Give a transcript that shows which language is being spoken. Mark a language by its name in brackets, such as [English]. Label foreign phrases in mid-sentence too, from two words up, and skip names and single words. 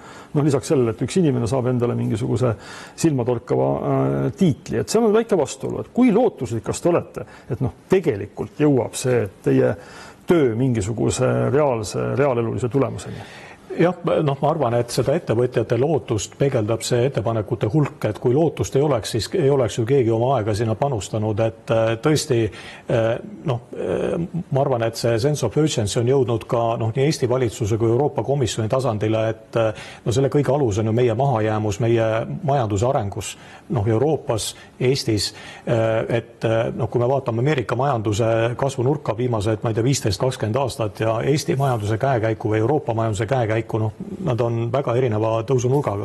[Estonian] Lisaks sellele, et üks inimene saab endale mingisuguse silmatorkava tiitli, et seal on väike vastuolu, et kui lootusrikas te olete, et tegelikult jõuab see teie töö mingisuguse reaalelulise tulemuseni. Jah, ma arvan, et seda ettevõtjate lootust peegeldab see ettepanekute hulk, et kui lootust ei oleks, siis ei oleks ju keegi oma aega sinna panustanud, et tõesti, ma arvan, et see [English] sense of urgency [Estonian] on jõudnud ka nii Eesti valitsuse kui Euroopa Komisjoni tasandile, et selle kõige alus on ju meie mahajäämus, meie majanduse arengus, Euroopas, Eestis, et kui me vaatame Ameerika majanduse kasvunurka viimased, 15-20 aastat ja Eesti majanduse käekäiku või Euroopa majanduse käekäiku, nad on väga erineva tõusunurgaga.